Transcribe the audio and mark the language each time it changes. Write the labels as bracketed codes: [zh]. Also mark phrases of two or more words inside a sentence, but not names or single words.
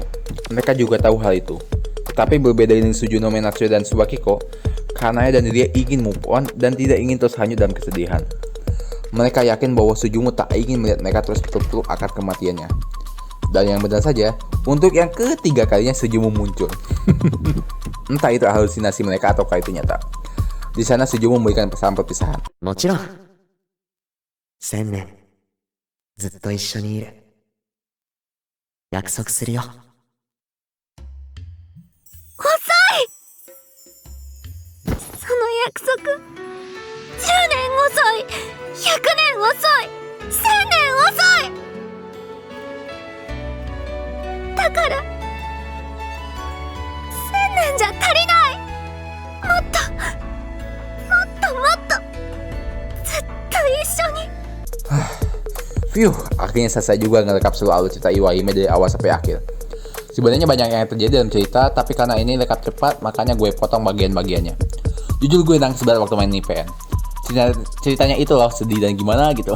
[id] Mereka juga tahu hal itu. Tetapi berbeda dengan Sujunome, Natsuen, dan Tsubakiko, Kanae dan Ria ingin [en] move on [id] dan tidak ingin terus hanyut dalam kesedihan. Mereka yakin bahwa Sujumo tak ingin melihat mereka terus peluk-peluk akar kematiannya. Dan yang benar saja, untuk yang ketiga kalinya Sujumo muncul. Entah itu halusinasi mereka ataukah itu nyata. Di sana Sujumo memberikan pesan perpisahan. [ja] もちろん1000年ずっと一緒にいる約束するよ遅い。その約束、10年遅い、100年遅い、1000年遅い。だから1000年じゃ足りない。もっとずっと一緒に。 [id] Phew, akhirnya selesai juga ngerekap seluruh alur cerita Iwahime dari awal sampai akhir. Sebenarnya banyak yang terjadi dalam cerita, tapi karena ini rekap cepat, makanya gue potong bagian-bagiannya. Jujur gue nangis banget waktu main IPN. Ceritanya itu loh, sedih dan gimana gitu.